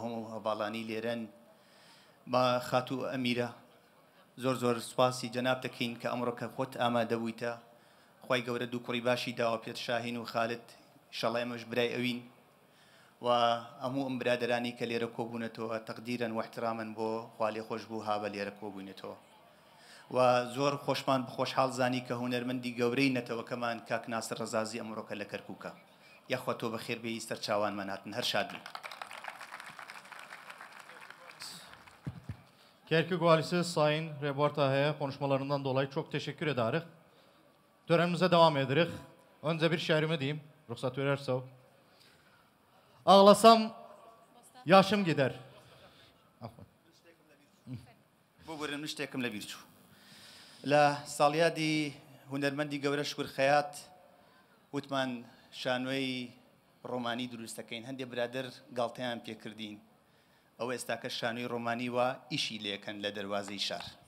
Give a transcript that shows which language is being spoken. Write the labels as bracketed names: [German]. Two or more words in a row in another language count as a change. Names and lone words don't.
[Central Kurdish] هەموو هەواڵانی لێرەن بە خاتوو ئەمیرە زۆر سوپاسی جەناب دەکەین کە ئەمڕۆ کە خۆت ئامادە بوویتە خوای گەورە دوو کوڕی باشی داوە پێت شاهین و خالت ئینشەڵڵا ئێمەش برای ئەوین و هەموو ئەم برادرانی کە لێرە کۆبوونەتەوە تەقدیرن و احترامن بۆ خوا لێ خۆش بوو هابە لێرە کۆبوونێتەوە و زۆر خۆشمان بخۆشحاڵ زانی کە هونەرمەندی گەورەی نەتەوەکەمان کاک ناسر ڕەزازی ئەمڕۆکە لە کەرکووکە یاخوا تۆ بەخێر بێی سەرچاوانمان هاتن هەر شاد بن. [Turkish] Kerkük Valisi Sayın Reportahe konuşmalarından dolayı çok teşekkür ederiz. Törenimize devam ederiz. Önce bir şehrimi diyeyim, ruhsat verirse o. Ağlasam yaşım gider. [Central Kurdish] بۆ بەرن شتێکم لە بیر چوو لە ساڵیادی هونەرمەندی گەورە شکر خەیات وتمان شانۆی ڕۆمانی دروستەکەین هەندێک برادر گاڵتەیان پێکردین ئەوە ئێستاکە شانۆی ڕۆمانی وە ئیشی لێکەن لە دەروازەی شار